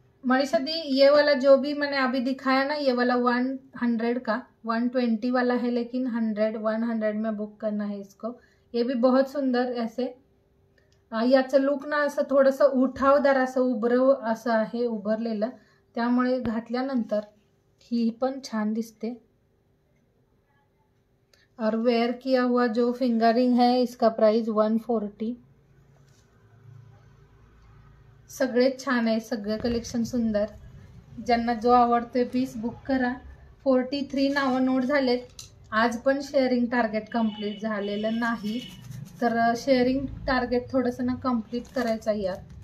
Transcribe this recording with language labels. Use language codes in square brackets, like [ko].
[hi] मनीषा दी, ये वाला जो भी मैंने अभी दिखाया ना, ये वाला 100 का 120 वाला है, लेकिन 100 में बुक करना है इसको. ये भी बहुत सुंदर ऐसे [mr] याचं लुक ना असं थोडंसं उठावदार असं असं आहे, उभरलेलं, त्यामुळे घातल्यानंतर ही पण छान दिसते. [hi] और वेयर किया हुआ जो फिंगरिंग है इसका प्राइस 140. [mr] सगळे छान आहे, सगळे कलेक्शन सुंदर. ज्यांना जो आवडतोय पीस बुक करा. 43 नावं नोट झालेत. आज पण शेअरिंग टार्गेट कंप्लीट झालेलं नाही, तर शेअरिंग टार्गेट थोडंसं ना कंप्लीट करायचं यार.